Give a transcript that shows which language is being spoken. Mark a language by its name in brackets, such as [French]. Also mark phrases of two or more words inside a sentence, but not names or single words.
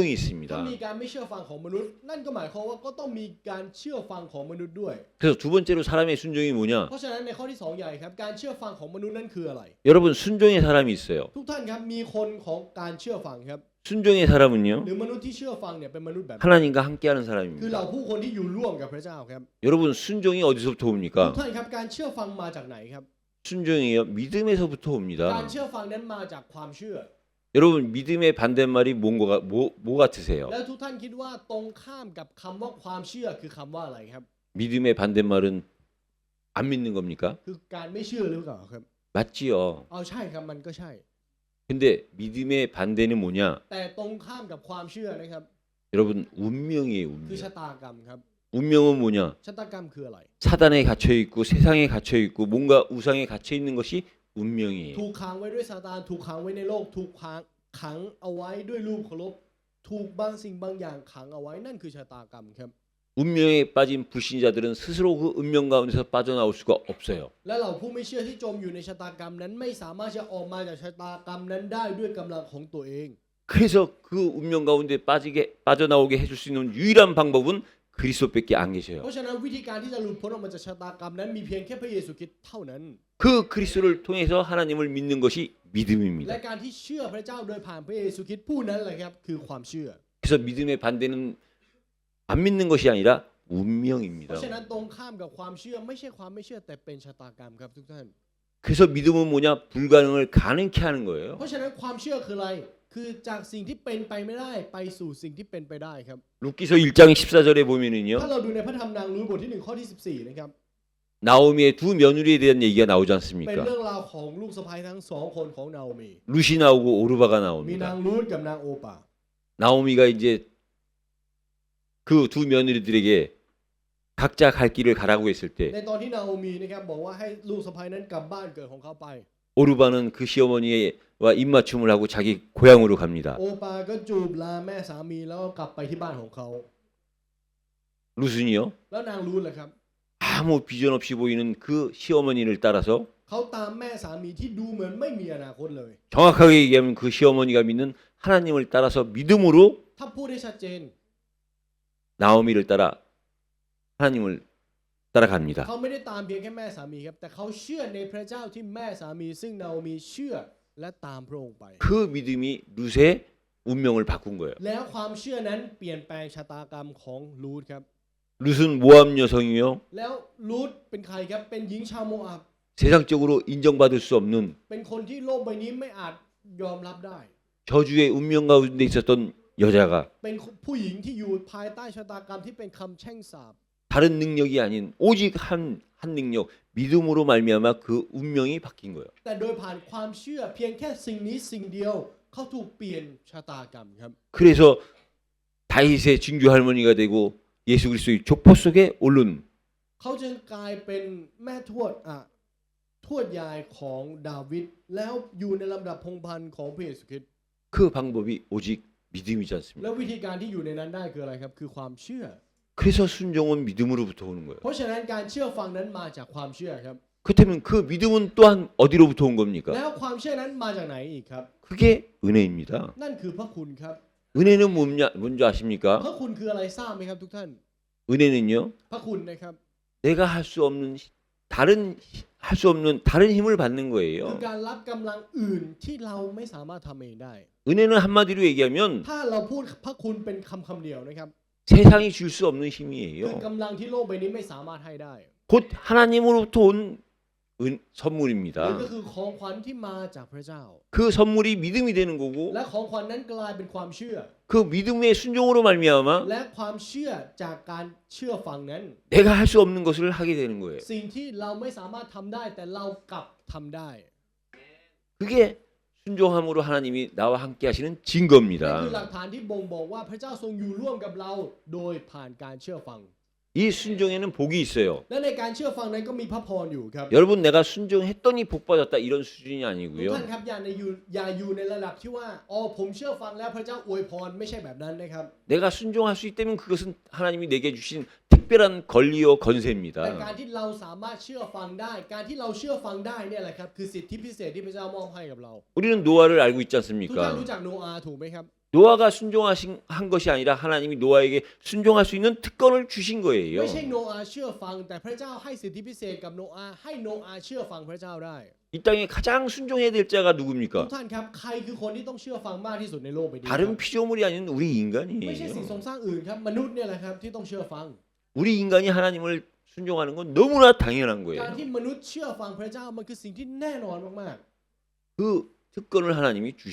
[Thai] ถ้า [Korean] 있습니다. [Thai] มีการไม่เชื่อฟังของมนุษย์นั่นก็หมายความว่าก็ต้องมีการเชื่อฟังของมนุษย์ด้วย [Korean] 그래서 두 번째로 사람의 순종이 뭐냐? [Thai] เพราะฉะนั้นในข้อที่สองใหญ่ครับการเชื่อฟังของมนุษย์นั้นคืออะไร [Korean] 여러분, 순종의 사람이 있어요. [Thai] ทุกท่านครับมีคนของการเชื่อฟังครับ [Korean] 순종의 사람은요, [Thai] หรือมนุษย์ที่เชื่อฟังเนี่ยเป็นมนุษย์แบบ [Korean] 하나님과 함께하는 [Thai] คือเรา [Korean] 사람입니다. [Thai] ผู้คนที่อยู่ร่วมกับพระเจ้าครับ [Korean] 여러분, 순종이 어디서부터 [Thai] ทุก [Korean] 옵니까? [Thai] ท่านครับการเชื่อฟังมาจากไหนครับ [Korean] 순종이요, 믿음에서부터 [Thai] การ [Korean] 옵니다. [Thai] เชื่อฟังนั้นมาจากความเชื่อ [Korean] 여러분, 믿음의 반대말이 뭐 같으세요? [Thai] แล้วทุกท่านคิดว่าตรงข้ามกับคำว่าความเชื่อคือคำว่าอะไรครับ [Korean] 믿음의 반대말은 안 믿는 겁니까? [Thai] คือการไม่เชื่อหรือเปล่าครับ [Korean] 맞지요. [Thai] เอาใช่ครับมันก็ใช่ [Korean] 근데 믿음의 반대는 뭐냐? [Thai] แต่ตรงข้ามกับความเชื่อนะครับ [Korean] 여러분, 운명이에요, [Thai] คือ [Korean] 운명. [Thai] ชะตากรรมครับ [Korean] 운명은 뭐냐? [Thai] ชะตากรรมคืออะไร [Korean] 사단에 갇혀 있고 세상에 갇혀 있고 뭔가 우상에 갇혀 있는 것이 운명이에요. [Thai] ถูกขังไว้ด้วยซาตานถูกขังไว้ในโลกถูกขังเอาไว้ด้วยรูปเคารพถูกบางสิ่งบางอย่างขังเอาไว้นั่นคือชะตากรรมครับ [Korean] 운명에 빠진 불신자들은 스스로 그 운명 가운데서 빠져나올 수가 없어요. [Thai] และเราผู้ไม่เชื่อที่จมอยู่ในชะตากรรมนั้นไม่สามารถจะออกมาจากชะตากรรมนั้นได้ด้วยกำลังของตัวเอง [Korean] 그래서 그 운명 가운데 빠져나오게 해줄 수 있는 유일한 방법은 그리스도밖에 안 계셔요. [Thai] เพราะฉะนั้นวิธีการที่จะหลุดพ้นออกมาจากชะตากรรมนั้นมีเพียงแค่พระเยซูคริสต์เท่านั้น [Korean] 그 그리스도를 통해서 하나님을 믿는 것이 [Thai] และ [Korean] 믿음입니다. [Thai] การที่เชื่อพระเจ้าโดยผ่านพระเยซูคริสต์ผู้นั้นแหละครับคือความเชื่อ [Korean] 그래서 믿음의 반대는 안 믿는 것이 아니라 [Thai] เพ [Korean] 운명입니다. [Thai] ราะฉะนั้นตรงข้ามกับความเชื่อไม่ใช่ความไม่เชื่อแต่เป็นชะตากรรมครับทุกท่าน [Korean] 그래서 믿음은 뭐냐? 불가능을 가능케 하는 거예요. [Thai] เพราะฉะนั้นความเชื่อคืออะไรคือจากสิ่งที่เป็นไปไม่ได้ไปสู่สิ่งที่เป็นไปได้ครับ [Korean] 룻기서 1장 14절에 보면은요, [Thai] ถ้าเราดูในพระธรรมนางรู้บทที่1ข้อที่14นะครับ [Korean] 나오미의 두 며느리에 대한 얘기가 나오지 [Thai] เป็น [Korean] 않습니까? [Thai] เรื่องราวของลูกสะใภ้ทั้งสองคนของนาโอมี [Korean] 룻이 나오고 오르바가 [Thai] มีนาง [Korean] 나옵니다. [Thai] รูธกับนางโอปา [Korean] 나오미가 이제 그 두 며느리들에게 각자 갈 길을 가라고 했을 [Thai] ใน [Korean] 때 [Thai] ตอนที่นาโอมีนะครับบอกว่าให้ลูกสะใภ้นั้นกลับบ้านเกิดของเขาไป [Korean] 오르바는 그 시어머니와 입맞춤을 하고 자기 고향으로 갑니다. [Thai] โอปาก็จูบลาแม่สามีแล้วก็กลับไปที่บ้านของเขา [Korean] 룻은요, [Thai] แล้วนางรูธล่ะครับ [Korean] 아무 비전 없이 보이는 그 시어머니를 따라서 [Thai] เขาตามแม่สามีที่ดูเหมือนไม่มีอนาคตเลย [Korean] 정확하게 얘기하면 그 시어머니가 믿는 하나님을 따라서 믿음으로 [Thai] ถ้าพูดได้ชัดเจน [Korean] 나오미를 따라 하나님을 따라갑니다. [Thai] เขาไม่ได้ตามเพียงแค่แม่สามีครับแต่เขาเชื่อในพระเจ้าที่แม่สามีซึ่งนาโอมีเชื่อและตามพระองค์ไป [Korean] 그 믿음이 룻의 운명을 바꾼 거예요. [Thai] แล้วความเชื่อนั้นเปลี่ยนแปลงชะตากรรมของรูธครับ [Korean] 룻은 모압 여성이요, [Thai] แล้วรูธเป็นใครครับเป็นหญิงชาวโมอาบ [Korean] 세상적으로 인정받을 수 없는 [Thai] เป็นคนที่โลกใบนี้ไม่อาจยอมรับได้ [Korean] 저주의 운명 가운데 있었던 여자가 [Thai] เป็นผู้หญิงที่อยู่ภายใต้ชะตากรรมที่เป็นคำแช่งสาป [Korean] 다른 능력이 아닌 오직 한 능력, 믿음으로 말미암아 그 운명이 바뀐 거예요. [Thai] แต่โดยผ่านความเชื่อเพียงแค่สิ่งนี้สิ่งเดียวเขาถูกเปลี่ยนชะตากรรมครับ [Korean] 그래서 다윗의 증조 할머니가 되고 예수 그리스도의 족보 속에 오른 [Thai] เขาจึงกลายเป็นแม่ทวดทวดยายของดาวิดแล้วอยู่ในลำดับพงศ์พันธุ์ของพระเยซูคริสต์ [Korean] 그 방법이 오직 믿음이지 [Thai] แล้ว [Korean] 않습니까? [Thai] วิธีการที่อยู่ในนั้นได้คืออะไรครับคือความเชื่อ [Korean] 그래서 순종은 믿음으로부터 오는 거예요. [Thai] เพราะฉะนั้นการเชื่อฟังนั้นมาจากความเชื่อครับ [Korean] 그렇다면 그 믿음은 또한 어디로부터 온 겁니까? [Thai] แล้วความเชื่อนั้นมาจากไหนอีกครับ [Korean] 그게 은혜입니다. [Thai] นั่นคือพระคุณครับ [Korean] 은혜는 뭔지 아십니까? [Thai] พระคุณคืออะไรทราบไหมครับทุกท่าน [Korean] 은혜는요, [Thai] พระคุณนะครับ [Korean] 내가 할 수 없는 다른 힘을 받는 [Thai] คือ [Korean] 거예요. [Thai] การรับกำลังอื่นที่เราไม่สามารถทำเองได้ [Korean] 은혜는 한마디로 얘기하면 [Thai] ถ้าเราพูดพระคุณเป็นคำเดียวนะครับ [Korean] 세상이 줄 수 없는 [Thai] คือ [Korean] 힘이에요. [Thai] กำลังที่โลกใบนี้ไม่สามารถให้ได้ [Korean] 곧 하나님으로부터 온 [Thai] นี่ [Korean] 선물입니다. [Thai] ก็คือของขวัญที่มาจากพระเจ้า [Korean] 그 선물이 믿음이 되는 거고 [Thai] และของขวัญนั้นกลายเป็นความเชื่อ [Korean] 그 믿음의 순종으로 말미암아 [Thai] และความเชื่อจากการเชื่อฟังนั้น [Korean] 내가 할 수 없는 것을 하게 되는 거예요. [Thai] สิ่งที่เราไม่สามารถทำได้แต่เรากลับทำได้ [Korean] 그게 순종함으로 하나님이 나와 함께 하시는 [Thai] นั่นคือ [Korean] 증거입니다. [Thai] หลักฐานที่บ่งบอกว่าพระเจ้าทรงอยู่ร่วมกับเราโดยผ่านการเชื่อฟัง [Korean] 이 순종에는 복이 있어요. [Thai] และในการเชื่อฟังนั้นก็มีพระพรอยู่ครับ [Korean] 여러분 내가 순종했더니 복 받았다 이런 수준이 [Thai] ทุก [Korean] 아니고요. [Thai] ท่านครับอย่าอยู่ในระดับที่ว่าอ๋อผมเชื่อฟังแล้วพระเจ้าอวยพรไม่ใช่แบบนั้นนะครับ [Korean] 내가 순종할 수 있다면 그것은 하나님이 내게 주신 특별한 권리요 [Thai] แต่ [Korean] 건세입니다. [Thai] การที่เราสามารถเชื่อฟังได้ การที่เราเชื่อฟังได้เนี่ยแหละครับคือสิทธิพิเศษที่พระเจ้ามอบให้กับเรา [Korean] 우리는 노아를 알고 있지 [Thai] ทุกท่าน [Korean] 않습니까? [Thai] รู้จักโนอาห์ถูกไหมครับ [Korean] 노아가 순종한 것이 아니라 하나님이 노아에게 순종할 수 있는 특권을 주신 거예요. [Thai] ไม่ใช่โนอาห์เชื่อฟังแต่พระเจ้าให้สิทธิพิเศษกับโนอาห์ให้โนอาห์เชื่อฟังพระเจ้าได้ [Korean] 이 땅에 가장 순종해야 될 자가 [Thai] ทุก [Korean] 누굽니까? [Thai] ท่านครับใครคือคนที่ต้องเชื่อฟังมากที่สุดในโลกใบนี้ครับ [Korean] 다른 피조물이 아닌 우리 [Thai] ไม่ใช่สิ่งทร [Korean] 인간이에요. [Thai] งสร้างอื่นครับมนุษย์เนี่ยแหละครับที่ต้องเชื่อฟัง [Korean] 우리 인간이 하나님을 순종하는 건 너무나 당연한 [Thai] การ [Korean] 거예요. [Thai] ที่มนุษย์เชื่อฟังพระเจ้ามันคือสิ่งที่แน่นอนมาก [Korean] 그 특권을 하나님이 주신